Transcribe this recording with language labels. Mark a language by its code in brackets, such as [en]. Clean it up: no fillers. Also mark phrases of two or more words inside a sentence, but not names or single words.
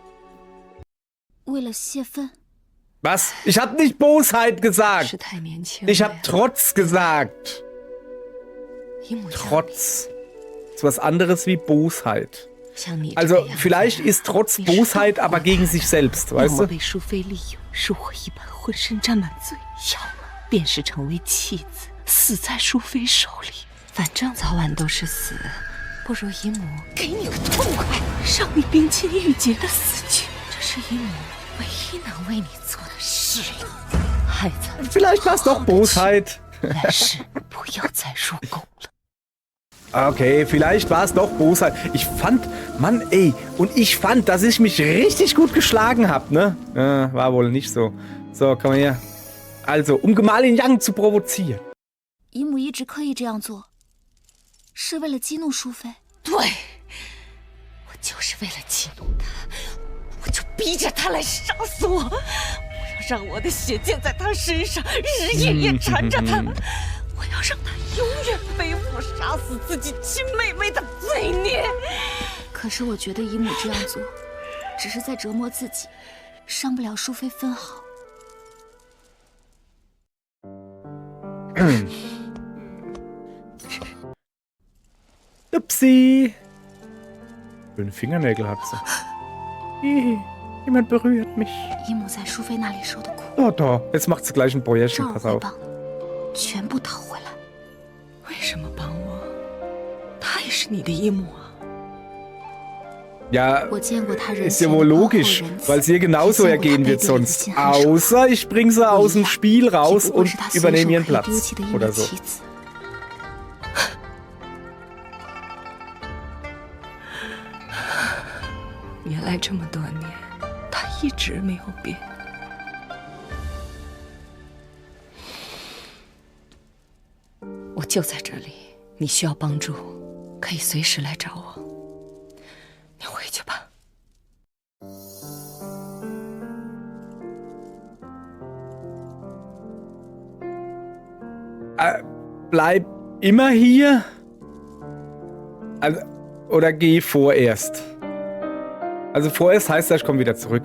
[de] Was? Ich habe nicht Bosheit gesagt. Ich habe Trotz gesagt. Trotz. Ist was anderes wie Bosheit. Also vielleicht ist Trotz Bosheit, aber gegen sich selbst, weißt du? [zh] 便是成为弃子，死在淑妃手里。反正早晚都是死，不如姨母给你个痛快，让你冰清玉洁的死去。这是姨母唯一能为你做的事了，孩子。 [de] Vielleicht war es doch Bosheit. [zh] 来世不要再入宫了。 [de] Okay, vielleicht war es doch Bosheit. Ich fand, Mann, ey, und ich fand, dass ich mich richtig gut geschlagen habe, ne? War wohl nicht so. So, komm mal her. Also, um Gemahlin Yang zu provozieren. [zh] 姨母一直刻意这样做，是为了激怒淑妃。对，我就是为了激怒她，我就逼着她来杀死我，我要让我的血溅在她身上，日日夜夜缠着她，我要让她永远背负杀死自己亲妹妹的罪孽。可是我觉得姨母这样做，只是在折磨自己，伤不了淑妃分毫。 [de] Upsi. Schöne Fingernägel hat sie. Jemand berührt mich. [zh] 姨母在淑妃那里受的苦。 [de] Oh, da. Jetzt macht sie gleich ein Bäuerchen. Pass auf. [zh] 全部讨回来。为什么帮我？她也是你的姨母啊。 [de] Ja, ist ja wohl logisch, weil es ihr genauso ergehen wird sonst. Außer ich bringe sie aus dem Spiel raus und übernehme ihren Platz. Oder so. [zh] 原来这么多年，她一直没有变。我就在这里，你需要帮助，可以随时来找我。你回去吧。 [de] Bleib immer hier? Also, oder geh vorerst? Also vorerst heißt das, ich komme wieder zurück.